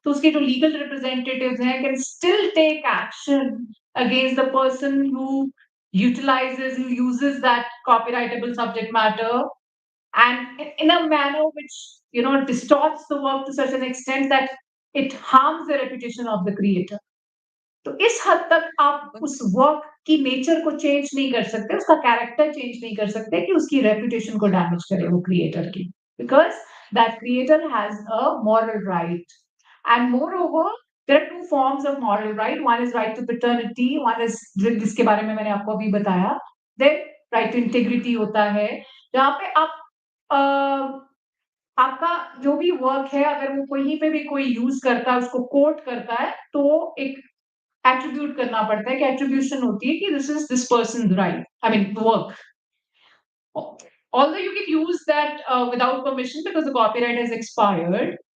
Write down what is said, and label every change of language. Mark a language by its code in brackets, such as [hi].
[en] So [hi] उसके जो [en] legal representatives हैं can still take action against the person who uses that copyrightable subject matter, and in a manner which distorts the work to such an extent that it harms the reputation of the creator. [hi] तो इस हद तक आप उस work की nature को change नहीं कर सकते, उसका कैरेक्टर चेंज नहीं कर सकते कि उसकी रेपुटेशन को डैमेज करे वो क्रिएटर की, [en] Because that creator has a moral right. And moreover there are two forms of moral right. One is right to paternity, one is [hi] जिसके बारे में मैंने आपको अभी बताया. देन राइट टू इंटीग्रिटी होता है, जहाँ पे आप आपका जो भी वर्क है अगर वो कहीं पे भी कोई यूज करता है, उसको कोट करता है, तो एक एट्रीब्यूट करना पड़ता है कि एट्रीब्यूशन होती है कि [en] This is this person right, I mean work. Although you can use that without permission because the copyright has expired.